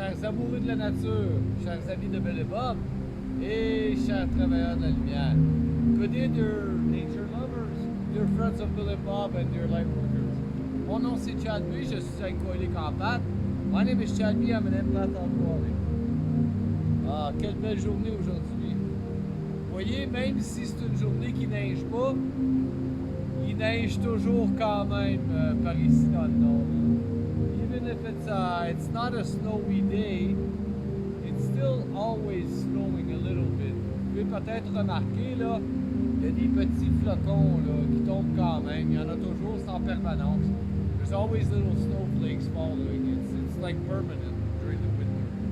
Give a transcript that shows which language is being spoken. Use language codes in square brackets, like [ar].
[fr] amoureux de la nature, chers amis de Belle et Bob, et chers travailleurs de la lumière. [en] Good day, dear nature lovers, dear friends of Bill and Bob, and dear light workers. [fr] Mon nom c'est Chad B, je suis alcoolique en pâte. [en] My name is Chad B, I'm an empath alcoholic. [fr] Ah, quelle belle journée aujourd'hui. Vous voyez, même si c'est une journée qui neige pas, il neige toujours quand même par ici dans le nord. [en] Even if it's not a snowy day, it's still always snowing a little bit. [fr] Vous pouvez peut-être remarquer, là, il y a des petits flocons là, qui tombent quand même. Il y en a toujours, c'est en permanence. [en] There's always little snowflakes falling. It's like permanent during the winter.